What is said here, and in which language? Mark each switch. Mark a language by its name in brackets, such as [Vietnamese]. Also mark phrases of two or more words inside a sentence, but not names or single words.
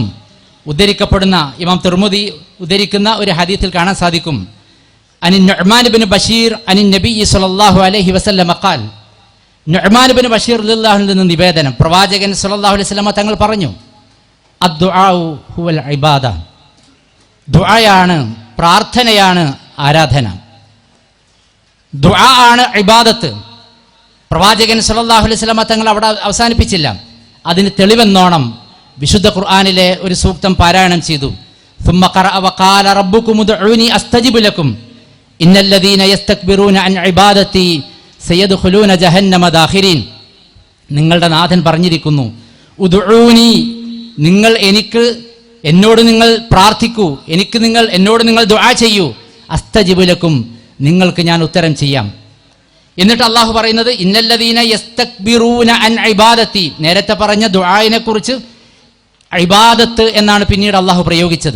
[Malayalam] ഉദ്ധരിക്കപ്പെടുന്ന, ഇമാം തിർമിദി ഉദ്ധരിക്കുന്ന ഒരു ഹദീസിൽ കാണാൻ സാധിക്കും, [Arabic] عن النعمان بن بشير عن النبي صلى الله عليه وسلم قال, [Malayalam] നുഅ്മാൻ ഇബ്നു ബഷീർ [Arabic] رضي الله عنه [Malayalam] നിന്ന് നിവേദനം, പ്രവാചകൻ [Arabic] صلى الله عليه وسلم [Malayalam] തങ്ങൾ പറഞ്ഞു, [Arabic] الدعاء هو العبادة, [Malayalam] ദുആയാണ്, പ്രാർത്ഥനയാണ് ആരാധന, ദുആ ആണ് ഇബാദത്ത്. പ്രവാചകൻ [Arabic] صلى الله عليه وسلم [Malayalam] തങ്ങൾ അവിടെ അവസാനിപ്പിച്ചില്ല, അതിന് തെളിവെന്നോണം വിശുദ്ധ ഖുർആനിലെ ഒരു സൂക്തം പാരായണം ചെയ്തു. [Arabic] ثم قرأ وقال ربكم ادعوني استجب لكم ان الذين يستكبرون عن عبادتي سيدخلون جهنم داخرين. [Malayalam] നിങ്ങളുടെ നാഥൻ പറഞ്ഞിരിക്കുന്നു, ഉദ്ഊനി, നിങ്ങൾ എന്നോട് നിങ്ങൾ പ്രാർത്ഥിക്കൂ, എന്നോട് നിങ്ങൾ ദുആ ചെയ്യൂ, [Arabic] أستجب لكم, [Malayalam] നിങ്ങൾക്ക് ഞാൻ ഉത്തരം ചെയ്യാം. എന്നിട്ട് അള്ളാഹു പറയുന്നത് [Arabic] إن الذين يستكبرون عن عبادتي, [Malayalam] നേരത്തെ പറഞ്ഞ ദുആയിനെ കുറിച്ച് ഇബാദത്ത് എന്നാണ് പിന്നീട് അള്ളാഹു പ്രയോഗിച്ചത്.